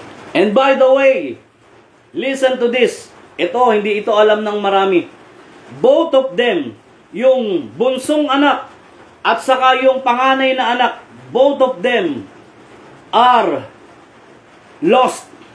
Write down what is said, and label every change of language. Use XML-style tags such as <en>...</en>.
<en>And by the way, listen to this.</en> <tl>Ito, hindi ito alam ng marami.</tl> <en>Both of them,</en> <tl>yung bunsong anak at saka yung panganay na anak,</tl> <en>both of them are lost.</en>